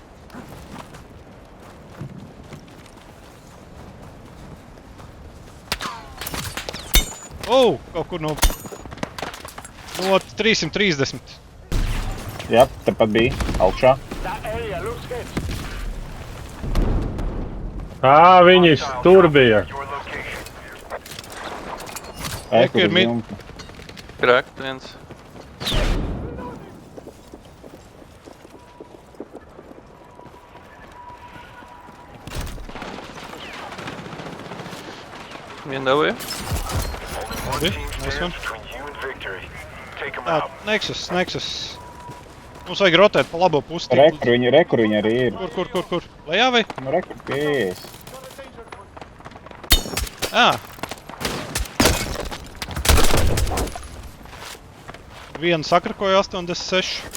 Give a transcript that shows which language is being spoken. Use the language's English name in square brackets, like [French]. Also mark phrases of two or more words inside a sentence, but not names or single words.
[Latvian] Kaut kur no 330. Jā, tepat bija, augšā. Viņi tur bija. [English] Your location. [Latvian] Reku ir Kur [English] mid- [Latvian] jumta. Krakt viens. Vien dabūja. [English] Only one team nice one. stands between you and victory. Take them [Latvian] Tā, [English] out. Nexus. [Latvian] Mums vajag rotēt pa labo pusi. Rekur viņi arī ir. Kur? Lejā vai? Nu, rekur pieejas. Vienu sakrakoja 86.